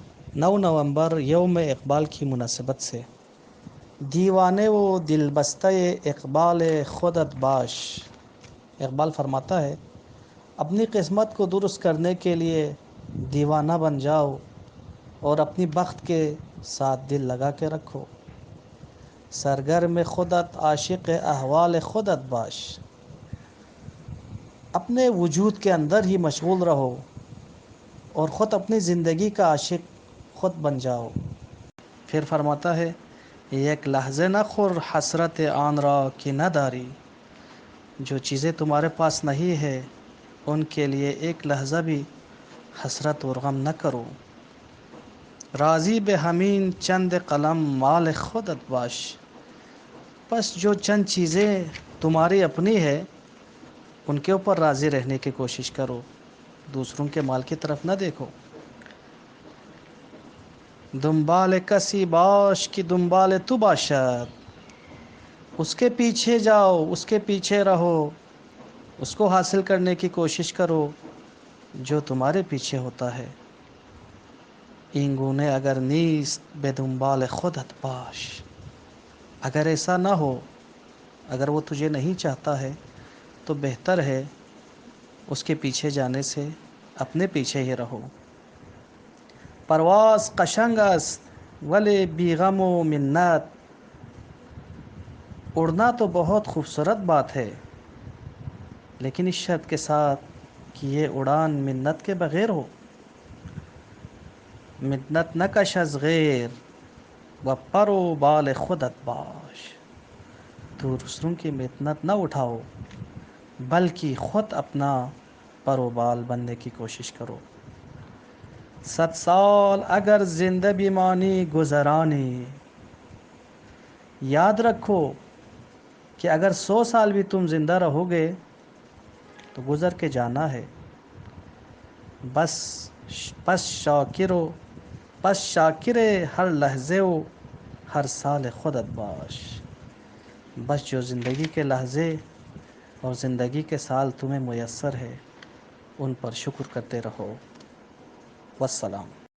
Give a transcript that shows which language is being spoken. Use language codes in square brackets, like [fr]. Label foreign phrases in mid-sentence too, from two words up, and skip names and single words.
[ur] 9 نومبر یوم اقبال کی مناسبت سے [fa] دیوانے و دل بستہ اقبال خودت باش۔ [ur] اقبال فرماتا ہے اپنی قسمت کو درست کرنے کے لیے دیوانہ بن جاؤ اور اپنی بخت کے ساتھ دل لگا کے رکھو۔ [fa] سرگرم خودت عاشق احوال خودت باش۔ [ur] اپنے وجود کے اندر ہی مشغول رہو اور خود اپنی زندگی کا عاشق خود بن جاؤ۔ پھر فرماتا ہے [fa] یک لحظے نہ خور حسرت آن را کہ نہ داری۔ [ur] جو چیزیں تمہارے پاس نہیں ہے ان کے لیے ایک لحظہ بھی حسرت اور غم نہ کرو۔ [fa] راضی بے ہمین چند قلم مال خودت باش۔ [ur] بس جو چند چیزیں تمہاری اپنی ہے ان کے اوپر راضی رہنے کی کوشش کرو، دوسروں کے مال کی طرف نہ دیکھو۔ [fa] دنبال کسی باش کہ دنبال تو باشد۔ [ur] اس کے پیچھے جاؤ، اس کے پیچھے رہو، اس کو حاصل کرنے کی کوشش کرو جو تمہارے پیچھے ہوتا ہے۔ [fa] این گونه اگر نیست به دنبال خودت باش۔ [ur] اگر ایسا نہ ہو، اگر وہ تجھے نہیں چاہتا ہے تو بہتر ہے اس کے پیچھے جانے سے اپنے پیچھے ہی رہو۔ [fa] پرواز قشنگ است ولی بی غم و منت۔ [ur] اڑنا تو بہت خوبصورت بات ہے لیکن اس شرط کے ساتھ کہ یہ اڑان منت کے بغیر ہو۔ [fa] منت نکش از غیر و پر و بال خودت باش۔ [ur] دوسروں کی منت نہ اٹھاؤ بلکہ خود اپنا پر و بال بننے کی کوشش کرو۔ [fa] 100 سال اگر زندہ بمانی گذرانی۔ [ur] یاد رکھو کہ اگر 100 سال بھی تم زندہ رہو گے تو گزر کے جانا ہے۔ [fa] بس شاکر ہر لحظے و ہر سال خودت باش۔ [ur] بس جو زندگی کے لحظے اور زندگی کے سال تمہیں میسر ہے ان پر شکر کرتے رہو۔ والسلام۔